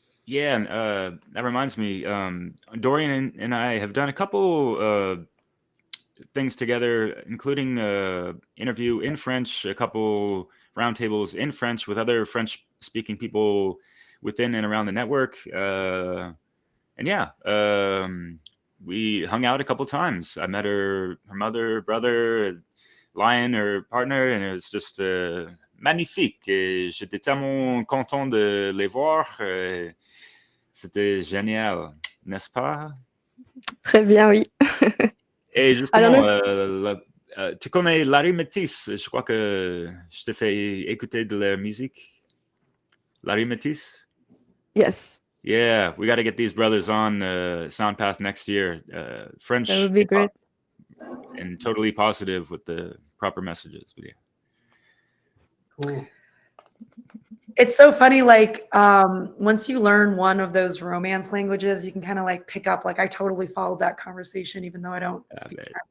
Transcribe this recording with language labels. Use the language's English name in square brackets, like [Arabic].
[English] Yeah, and that reminds me, Dorian and I have done a couple things together, including interview in French, a couple roundtables in French with other French-speaking people within and around the network. And yeah, we hung out a couple times. I met her mother, brother, Lion, her partner, and it was just magnifique. [French] Et j'étais tellement content de les voir. C'était génial, n'est-ce pas? Très bien, oui. Et justement, tu connais Larry Métis? Je crois que je t'ai fait écouter de la musique. Larry Métis? [English] Yes. Yeah, we got to get these brothers on SoundPath next year. French. That would be great. And totally positive with the proper messages. But yeah. Cool. It's so funny, like, once you learn one of those romance languages, you can kind of like pick up, like, I totally followed that conversation, even though I don't speak French.